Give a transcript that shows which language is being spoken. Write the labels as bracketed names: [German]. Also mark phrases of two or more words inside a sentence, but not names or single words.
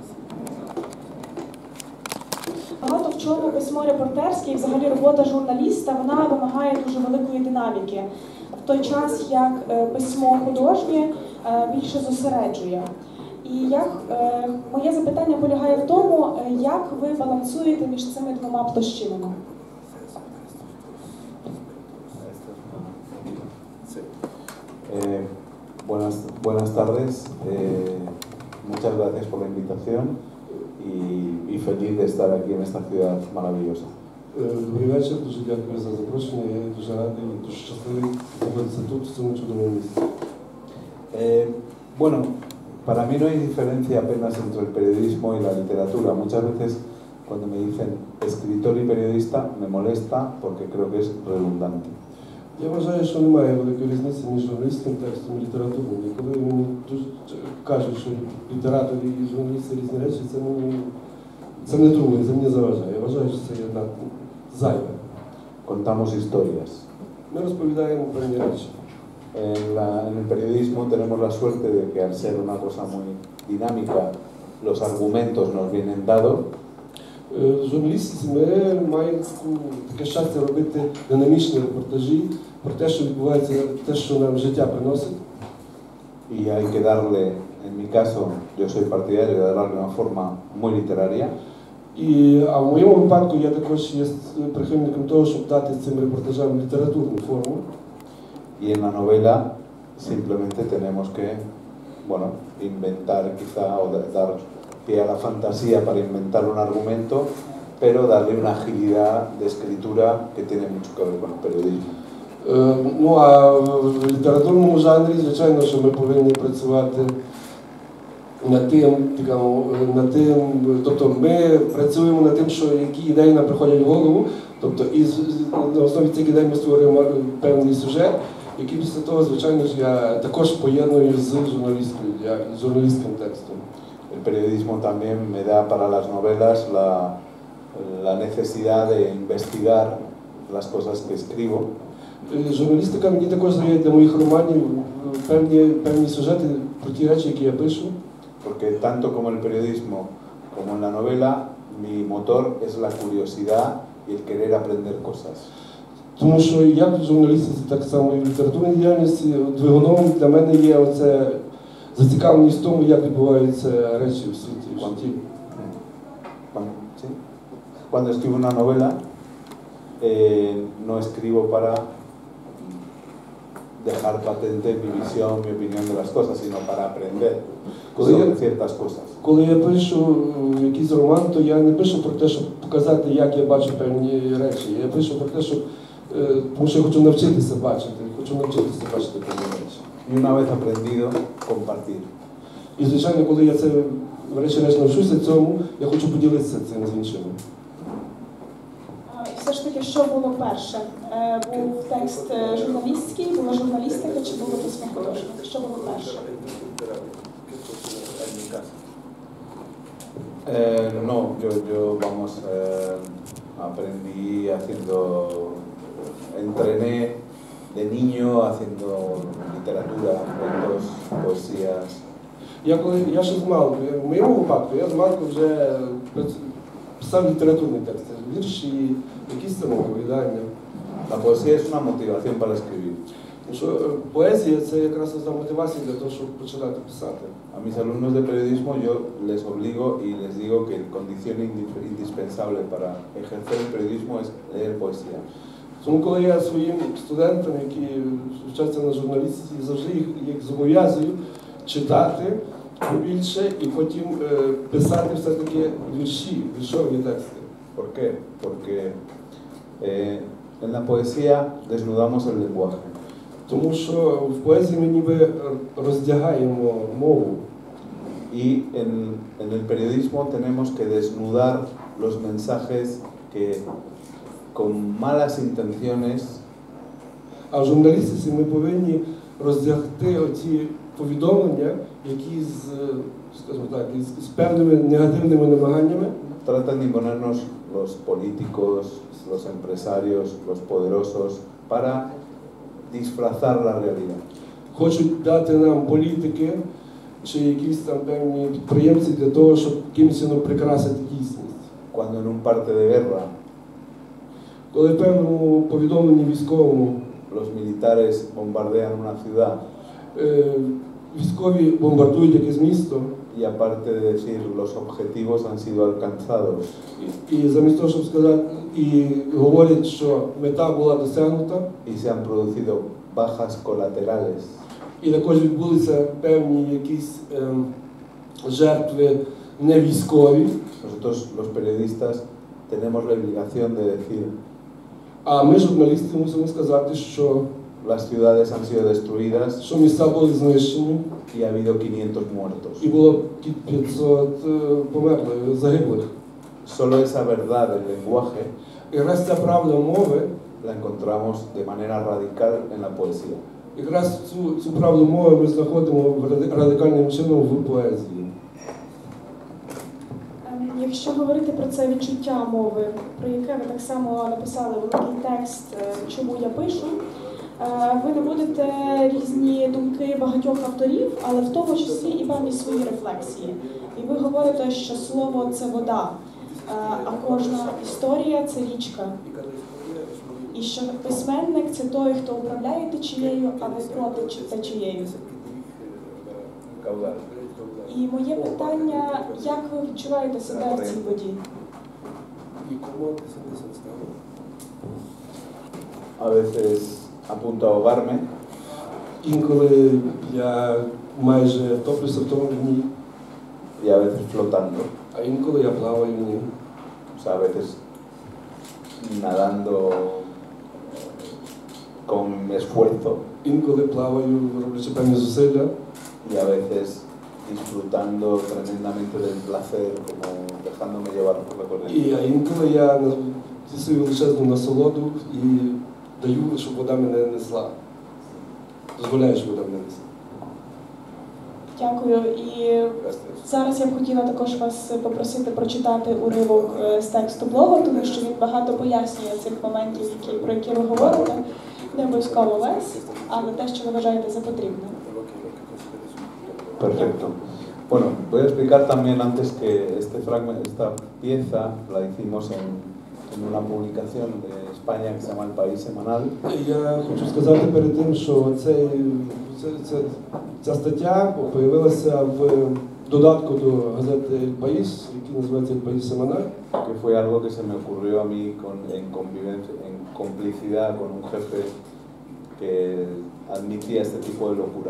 [Ukrainian] Багато в чому письмо репортерське і взагалі робота журналіста, вона вимагає дуже великої динаміки, в той час як письмо художнє більше зосереджує. І моє запитання полягає в тому, як ви балансуєте між цими двома площинами? [Spanish] Buenas tardes, muchas gracias por la invitación y feliz de estar aquí en esta ciudad maravillosa. [Ukrainian] Добрий вечір, дуже дякую за запрошення, я дуже радий, дуже щасливий знаходитися тут, в цьому чудовому місці. [Spanish] Bueno, para mí no hay diferencia apenas entre el periodismo y la literatura. Muchas veces cuando me dicen escritor y periodista me molesta porque creo que es redundante. [Ukrainian] Я вважаю, що немає великої різниці між журналістським текстом і літературним. І коли мені кажуть, що літератор і журналісти різні речі, це не трудно, це мені заважає. Я вважаю, що це є зайве. [Spanish] Contamos historias. [Ukrainian] Ми розповідаємо певні речі. [Spanish] En el periodismo tenemos la suerte de que al ser una cosa muy dinámica, los argumentos nos vienen dados. [Ukrainian] Журналісти, ми маємо таке щастя робити динамічні репортажі про те, що відбувається, те, що нам життя приносить. [Spanish] Y hay que darle, en mi caso, yo soy partidario de darle una forma muy literaria. [Ukrainian] А в моєму випадку я також є прихильником того, щоб дати цим репортажам літературну форму. [Spanish] Y en la novela simplemente tenemos que, bueno, inventar quizá o dar pie a la fantasía para inventar un argumento, pero darle una agilidad de escritura que tiene mucho que ver con el periodismo. [Ukrainian] Ну, а в літературному жанрі, звичайно, що ми повинні працювати над тим, тобто ми працюємо над тим, що які ідеї нам приходять в голову, тобто і на основі цих ідей ми створюємо певний сюжет, який після того, звичайно ж, я також поєдную з журналістським текстом. [Spanish] El periodismo también me da para las novelas la necesidad de investigar las cosas que escribo. [Ukrainian] Журналістика мені також дає для моїх романів певні сюжети про ті речі, які я пишу. [Spanish] Porque tanto como el periodismo como en la novela, mi motor es la curiosidad y el querer aprender cosas. [Ukrainian] Тому що як в журналістиці, так само і в літературній діяльності двигуном для мене є оце зацікавленість в тому, як відбуваються речі в світі, в житті. [Spanish] Cuando escribo una novela, no escribo para dejar patente mi visión, mi opinión de las cosas, sino para aprender sobre ciertas cosas. [Ukrainian] Коли я пишу якийсь роман, то я не пишу про те, щоб показати, як я бачу певні речі. Я пишу про те, тому що я хочу навчитися бачити певні речі. [Spanish] Y una vez aprendido, compartir. [Ukrainian] І, звичайно, коли я це врешті-решт навчуся цьому, я хочу поділитися цим з іншими. І все ж таки, що було перше? Був текст журналістський, була журналістика чи було письмо художнє? Що було перше? [Spanish] No, yo aprendí entrené de niño haciendo literatura, cuentos, poesías. [Ukrainian] Я ще з малку, в моєму випадку, я з малку вже писав літературні тексти, вірші, якісь самооповідання. [Spanish] La poesía es una motivación para escribir. [Ukrainian] Що поезія – це якраз одна мотивація для того, щоб починати писати. [Spanish] A mis alumnos de periodismo yo les obligo y les digo que condición indispensable para ejercer el periodismo es leer poesía. [Ukrainian] Тому коли я своїм студентам, які вчаться на журналістиці, завжди їх зобов'язую читати побільше і потім писати все-таки віршові тексти. [Spanish] ¿Por qué? Porque en la poesía desnudamos el lenguaje. [Ukrainian] Тому що в поезії ми ніби роздягаємо мову. [Spanish] Y en el periodismo tenemos que desnudar los mensajes que con malas intenciones [Ukrainian] А в журналістиці ми повинні роздягти оці повідомлення, які скажімо так, з певними негативними намаганнями [Spanish] tratan de imponernos los políticos, los empresarios, los poderosos para disfrazar la realidad. [Ukrainian] хочуть дати нам політики чи якісь там певні підприємці для того, щоб кимось прикрасити дійсність. [Spanish] Cuando en un parte de guerra [Ukrainian] Коли в певному повідомленні військовому [Spanish] los militares bombardean una ciudad [Ukrainian] військові бомбардують якесь місто, [Spanish] y aparte de decir los objetivos han sido alcanzados [Ukrainian] і замість того, щоб сказати, і говорять, що мета була досягнута, [Spanish] y se han producido bajas colaterales, [Ukrainian] і також відбулися певні якісь жертви не військові, [Spanish] nosotros los periodistas tenemos la obligación de decir [Ukrainian] а ми, журналісти, мусимо сказати, що [Spanish] las ciudades han sido destruidas [Ukrainian] міста були знищені, [Spanish] y ha habido 500 muertos. [Ukrainian] і було 500 померлих, загиблих. [Spanish] Solo esa verdad del lenguaje [Ukrainian] І якраз ця правда мови, [Spanish] la encontramos de manera radical en la poesía. [Ukrainian] якраз цю правду мови ми знаходимо радикальним чином в поезії. Якщо говорити про це відчуття мови, про яке ви так само написали великий текст «Чому я пишу», ви наводите різні думки багатьох авторів, але в тому числі і певні свої рефлексії. І ви говорите, що слово – це вода, а кожна історія – це річка. І що письменник – це той, хто управляє течією, а не проти течією. І моє питання, як ви відчуваєте себе в цій воді? [Spanish] A veces a punto de ahogarme, [Ukrainian] Інколи я майже топлюся в тому дні, [Spanish] y a veces flotando, [Ukrainian] а інколи я плаваю в ній. [Spanish] o sea, a veces nadando con esfuerzo [Ukrainian] Інколи плаваю, роблячи певні зусилля, [Spanish] y a veces disfrutando tremendamente del placer, como dejándome llevar por la corriente. [Ukrainian] а інколи я тісую величезну насолоду і даю, щоб вода мене несла. Дозволяю, щоб вода мене несла. Дякую. І зараз я б хотіла також вас попросити прочитати уривок з тексту блогу, тому що він багато пояснює цих моментів, про які ви говорите. Не обов'язково весь, але те, що ви вважаєте за потрібне. [Spanish] Perfecto. Bueno, voy a explicar también antes que esta pieza la hicimos en una publicación de España que se llama El País Semanal. [Ukrainian] Я хочу сказати перед тим, що ця стаття з'явилася в додатку до газети «El País», який називається «El País Semanal», [Spanish] que fue algo que se me ocurrió a mí en complicidad con un jefe que admitía este tipo de locuras.